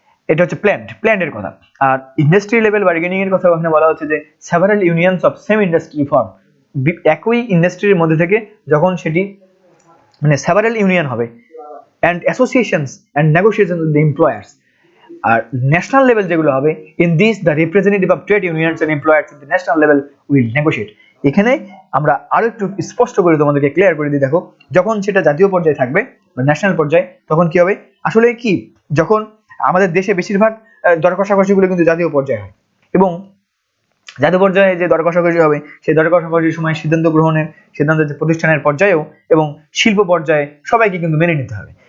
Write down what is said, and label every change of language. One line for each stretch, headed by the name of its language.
Bangla: এটা হচ্ছে প্ল্যান্টের কথা। আর ইন্ডাস্ট্রি লেভেল বার্গেনিং এর কথা ওখানে বলা হচ্ছে যে
English: several unions of same industry form,
Bangla: একই ইন্ডাস্ট্রির মধ্যে থেকে যখন সেটি সেভারাল ইউনিয়ন হবে,
English: and associations and negotiations with the employers.
Bangla: আর national level যেগুলো হবে,
English: in this the representative of trade unions and employers at the national level will negotiate.
Bangla: এখানে আমরা আরো একটু স্পষ্ট করে তোমাদেরকে ক্লিয়ার করে দিই। দেখো, যখন সেটা জাতীয় পর্যায়ে থাকবে বা ন্যাশনাল পর্যায়ে, তখন কি হবে, আসলে কি, যখন আমাদের দেশে বেশিরভাগ দর কষাকষিগুলো কিন্তু জাতীয় পর্যায়ে হয় এবং জাতীয় পর্যায়ে যে দর কষাকষি হবে, সেই দর কষাকষির সময় সিদ্ধান্ত গ্রহণের, সিদ্ধান্ত যে প্রতিষ্ঠানের পর্যায়েও এবং শিল্প পর্যায়ে সবাইকে কিন্তু মেনে নিতে হবে।